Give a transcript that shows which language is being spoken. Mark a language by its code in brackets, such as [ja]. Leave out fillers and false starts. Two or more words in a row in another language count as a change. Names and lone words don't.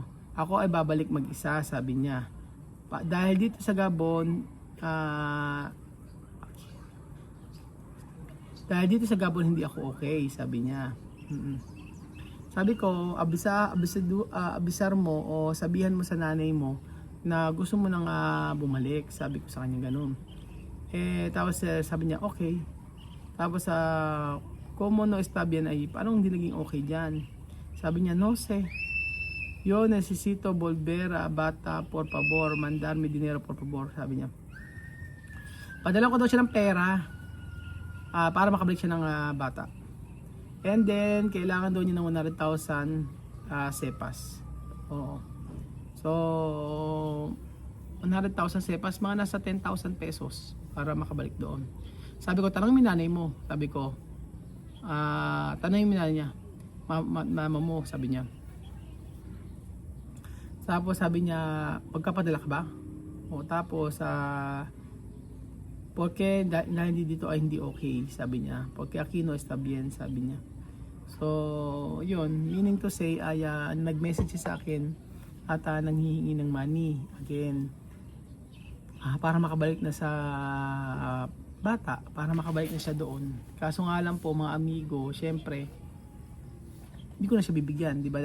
[tl] Ako ay babalik mag-isa, sabi niya. Dahil dito sa Gabon, hindi ako okay, sabi niya. Sabi ko, abisar mo o sabihan mo sa nanay mo na gusto mo nang bumalik, sabi ko sa kanya ganun. Tapos sabi niya, okay. Tapos [es] como no está bien ahí, [tl] paano hindi naging okay dyan? Sabi niya, [es] no sé. Yo necesito volver a bata, por favor, mandarme dinero, por favor, [tl] sabi niya. Padala ko daw siya ng pera para makabalik siya ng bata. And then, kailangan daw niya ng 100,000 sepas. Oo. So, 100,000 sepas, mga nasa 10,000 pesos para makabalik doon. Sabi ko, tanong yung nanay mo. Sabi ko, tanong yung nanay niya. Mama mo, sabi niya. Tapos sabi niya, pagkapadala ka ba? O tapos, porque hindi dito ay hindi okay, sabi niya. [es] Porque aquí no está bien, [tl] sabi niya. So, yun, [en] meaning to say, [tl] nag-message siya sa akin at nanghihingi ng [en] money again. [tl] Para makabalik na sa bata, para makabalik na siya doon. Kaso nga lang po mga amigo, syempre, hindi ko na siya bibigyan, di ba?